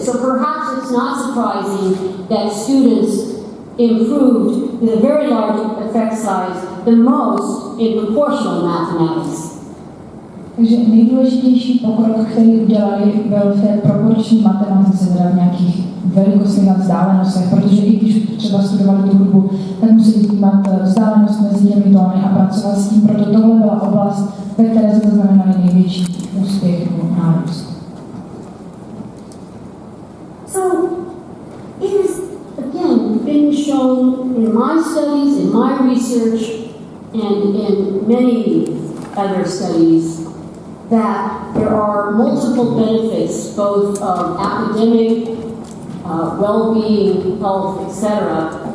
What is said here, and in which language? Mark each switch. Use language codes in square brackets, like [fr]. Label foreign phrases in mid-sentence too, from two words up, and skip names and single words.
[en] So perhaps it's not surprising that students improved with a very large effect size, the most in proportional mathematics. [cs] Takže nejdůležitější pokrok, který udělali, byl v té proporční matematice, teda v nějakých velikostech a vzdálenostech, protože i když třeba studovali tu hudbu, tak museli vnímat vzdálenost mezi těmi tóny a pracovat s tím, proto tohle byla oblast, ve které jsme zaznamenali největší úspěch nebo nárůst. [en] So, it has, again, been shown in my studies, in my research, and in many other studies, that there are multiple benefits, both of academic, well-being, health, etc.